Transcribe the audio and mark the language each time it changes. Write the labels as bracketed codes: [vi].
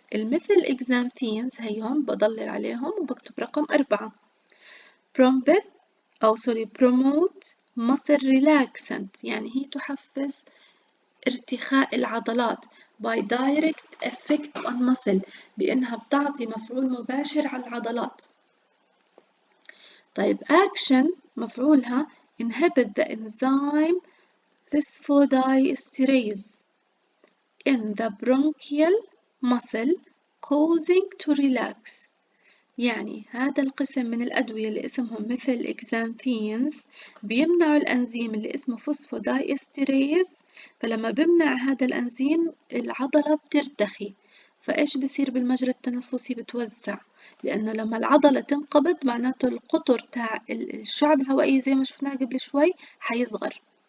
[ar] المثل إكزامفينز هيهم بضلل عليهم وبكتب رقم 4. برومبت أو [en] promote muscle relaxant [ar] يعني هي تحفز ارتخاء العضلات [en] by direct effect on muscle، [ar] بأنها بتعطي مفعول مباشر على العضلات. [en] طيب action مفعولها inhibit the enzyme phosphodiesterase in the bronchial muscle causing to relax. [ar] يعني هذا القسم من الأدوية اللي اسمهم مثل إكزامفينز بيمنعوا الأنزيم اللي اسمه فوسفودايستريز فلما بمنع هذا الأنزيم العضلة بترتخي، فإيش بصير بالمجرى التنفسي؟ بتوسع، لأنه لما العضلة تنقبض معناته القطر تاع الشعب الهوائية زي ما شفناه قبل شوي حيصغر.